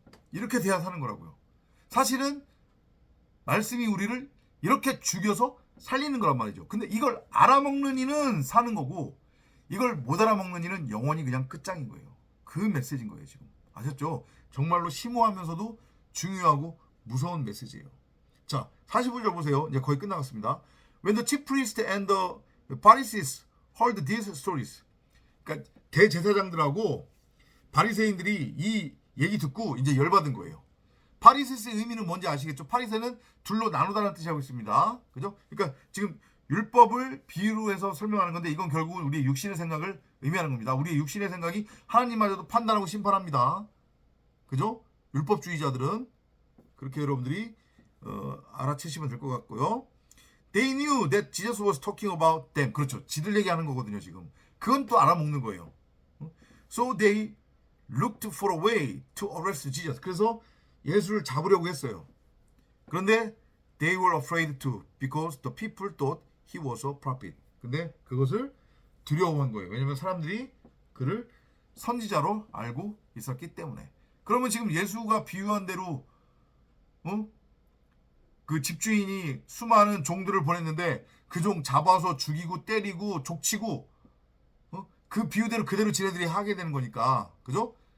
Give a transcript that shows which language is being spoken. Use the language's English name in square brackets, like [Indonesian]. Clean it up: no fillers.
[Korean] 이렇게 돼야 사는 거라고요. 사실은 말씀이 우리를 이렇게 죽여서 살리는 거란 말이죠. 근데 이걸 알아먹는 이는 사는 거고 이걸 못 알아먹는 이는 영원히 그냥 끝장인 거예요. 그 메시지인 거예요 지금. 아셨죠? 정말로 심오하면서도 중요하고 무서운 메시지예요. 자, 45절 보세요. 이제 거의 끝나갔습니다. [English] When the chief priest and the Pharisees heard these stories. [Korean] 그러니까 대제사장들하고 바리새인들이 이 얘기 듣고 이제 열받은 거예요. 파리세스의 의미는 뭔지 아시겠죠? 파리세는 둘로 나누다는 뜻이 하고 있습니다. 그죠? 그러니까 지금 율법을 비유로 해서 설명하는 건데 이건 결국은 우리의 육신의 생각을 의미하는 겁니다. 우리의 육신의 생각이 하나님마저도 판단하고 심판합니다. 그죠? 율법주의자들은 그렇게 여러분들이 알아채시면 될 것 같고요. [English] They knew that Jesus was talking about them. [Korean] 그렇죠. 지들 얘기하는 거거든요, 지금. 그건 또 알아먹는 거예요. [English] So they looked for a way to arrest Jesus. [Korean] 그래서 예수를 잡으려고 했어요. 그런데 [English] they were afraid to because the people thought he was a prophet. [Korean] 근데 그것을 두려워한 거예요. 왜냐하면 사람들이 그를 선지자로 알고 있었기 때문에. 그러면 지금 예수가 비유한 대로 그 집주인이 수많은 종들을 보냈는데 그 종 잡아서 죽이고 때리고 족치고 그 비유대로 그대로 지네들이 하게 되는 거니까 그죠?